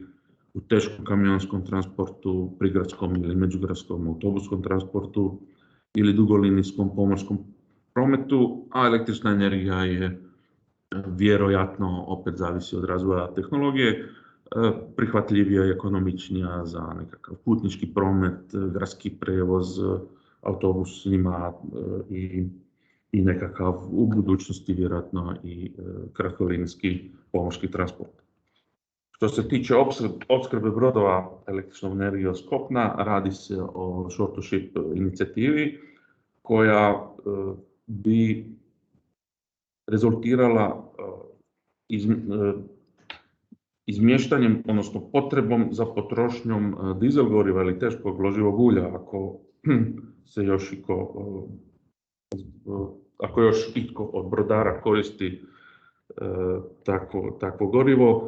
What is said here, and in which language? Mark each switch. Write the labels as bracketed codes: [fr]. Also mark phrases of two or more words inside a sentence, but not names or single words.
[hr] u teškom kamionskom transportu, prigradskom ili međugradskom autobuskom transportu ili dugolinijskom pomorskom prometu, a električna energija je vjerojatno, opet zavisi od razvoja tehnologije, prihvatljivija i ekonomičnija za nekakav putnički promet, gradski prijevoz autobusima i nekakav u budućnosti vjerojatno i kratkolinijski pomorski transport. Što se tiče opskrbe brodova električnom energijom s kopna, radi se o [en] shore to ship [hr] inicijativi koja bi rezultirala izmještanjem, odnosno potrebom za potrošnjom dizel goriva ili teškog loživog ulja, ako još itko od brodara koristi takvo gorivo.